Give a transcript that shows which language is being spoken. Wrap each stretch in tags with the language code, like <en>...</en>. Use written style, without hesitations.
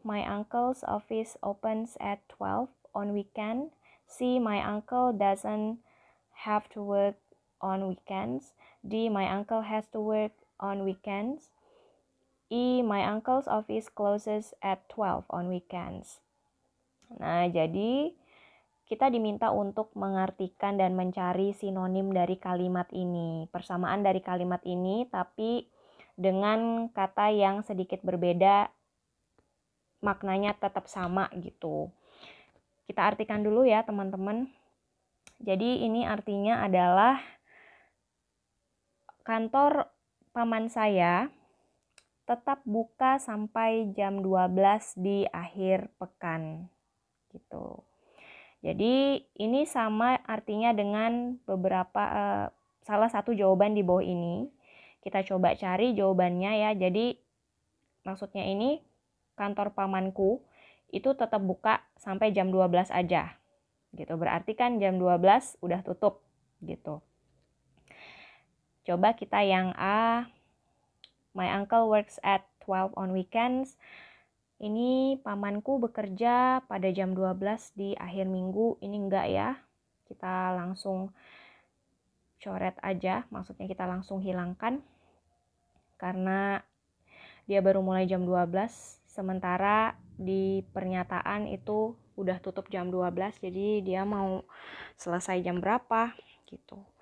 <en>My uncle's office opens at 12 on weekend. C. My uncle doesn't have to work on weekends. D. My uncle has to work on weekends. E. My uncle's office closes at 12 on weekends.</en> <id>Nah, jadi kita diminta untuk mengartikan dan mencari sinonim dari kalimat ini. Persamaan dari kalimat ini, tapi dengan kata yang sedikit berbeda, maknanya tetap sama gitu. Kita artikan dulu ya teman-teman. Jadi ini artinya adalah kantor paman saya tetap buka sampai jam 12 di akhir pekan gitu. Jadi ini sama artinya dengan salah satu jawaban di bawah ini. Kita coba cari jawabannya ya. Jadi maksudnya ini kantor pamanku itu tetap buka sampai jam 12 aja. Gitu. Berarti kan jam 12 udah tutup gitu. Coba kita yang A.</id> <en>My uncle works at 12 on weekends.</en> <id>Ini pamanku bekerja pada jam 12 di akhir minggu. Ini enggak ya. Kita langsung coret aja, maksudnya kita langsung hilangkan. Karena dia baru mulai jam 12, sementara di pernyataan itu udah tutup jam 12, jadi dia mau selesai jam berapa gitu.</id>